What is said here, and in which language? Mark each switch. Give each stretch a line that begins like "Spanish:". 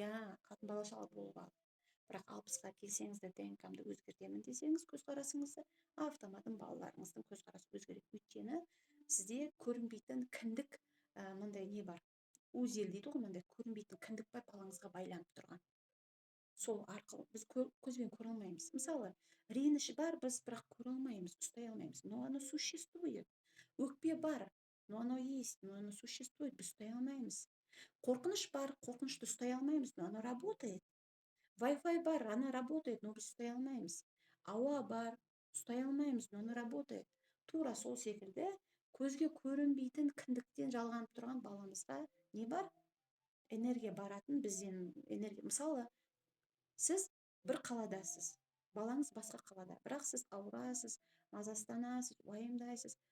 Kazakh: Қатын бала шағалы болып алды. Бірақ 60-қа келсеңіз де ДНК-мды өзгертемін десеңіз, көзқарасыңызды, автоматом балаларыңыздың көзқарасы өзгереді. Өйткені сізде көрінбейтін кіндік, мындай не бар? Узел дейді ғой, мындай көрінбейтін кіндік бар, балаңызға байланып тұрған. Сол арқылы біз көзбен көре алмаймыз. Мысалы, реніш бар, біз бірақ көре алмаймыз, ұстай алмаймыз.
Russian: Но оно существует.
Kazakh: Өкпе бар,
Russian: но оно есть, но оно существует,
Kazakh: біз ұстай алмаймыз. Қорқыныш бар, қорқынышты ұстай алмаймыз,
Russian: но оно работает.
Kazakh: Wi-Fi бар,
Russian: она работает, но
Kazakh: біз ұстай алмаймыз. Ауа бар, ұстай алмаймыз,
Russian: но оно работает.
Kazakh: Тура сол секілді көзге көрінбейтін кіндіктен жалғанып тұрған баламызға не бар? Энергия баратын, бізден энергия. Мысалы, сіз бір қаладасыз, балаңыз басқа қалада, бірақ сіз ауырасыз, мазасызданасыз, уайымдайсыз.